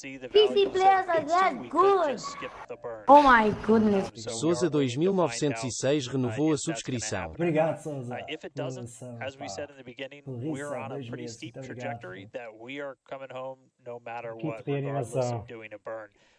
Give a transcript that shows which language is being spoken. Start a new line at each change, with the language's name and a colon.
English: PC players are that good. Oh my goodness.
Portuguese: Sousa 2906 renovou a subscrição. Obrigado, Sousa.
English: If it doesn't, as we said in the beginning, we're on a pretty steep trajectory that we are coming home no matter what, regardless of doing a burn.